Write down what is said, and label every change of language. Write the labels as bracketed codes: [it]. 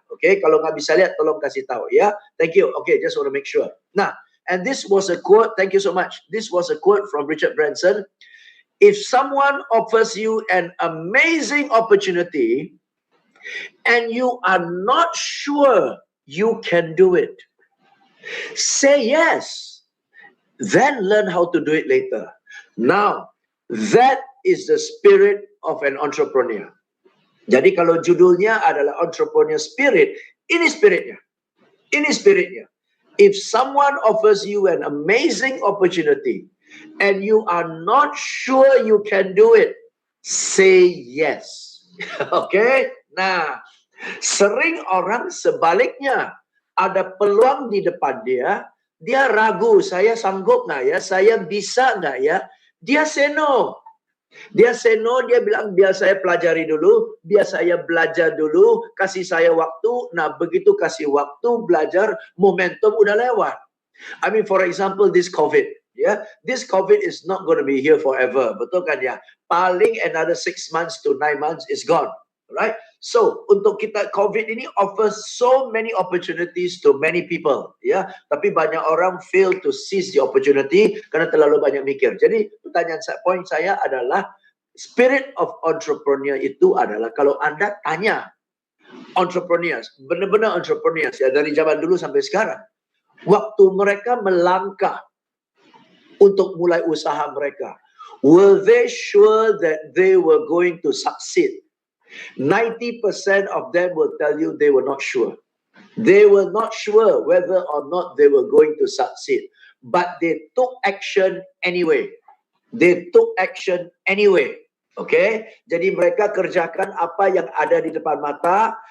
[id] Okay, kalau nggak bisa lihat, tolong kasih tahu ya. [en] Thank you. Okay, just want to make sure. Nah, and this was a quote. Thank you so much. This was a quote from Richard Branson. If someone offers you an amazing opportunity and you are not sure you can do it, say yes, then learn how to do it later. Now, that is the spirit of an entrepreneur. [id] Jadi kalau judulnya adalah entrepreneur spirit, ini spiritnya. Ini spiritnya. [en] If someone offers you an amazing opportunity and you are not sure you can do it, say yes. Okay? [id] Nah, sering orang sebaliknya, ada peluang di depan dia ragu, saya sanggup nggak ya, saya bisa nggak ya, dia [en] say no. [id] Dia [en] say no, [id] dia bilang biar saya pelajari dulu, biar saya belajar dulu, kasih saya waktu. Nah, begitu kasih waktu belajar, momentum udah lewat. [en] I mean, for example, this COVID. Yeah, this COVID is not going to be here forever. [id] Betul kan ya? [en] Paling another 6 months to 9 months is gone. Right? So, [id] untuk kita, [en] COVID ini offers so many opportunities to many people. [id] Ya, tapi banyak orang [en] fail to seize the opportunity [id] karena terlalu banyak mikir. Jadi, poin saya adalah spirit of entrepreneur itu adalah kalau Anda tanya entrepreneurs, benar-benar entrepreneurs ya dari zaman dulu sampai sekarang, waktu mereka melangkah untuk mulai usaha mereka, [en] were they sure that they were going to succeed? 90% of them will tell you they were not sure. They were not sure whether or not they were going to succeed. But they took action anyway. They took action anyway. Okay? [id] Jadi mereka kerjakan apa yang ada di depan mata.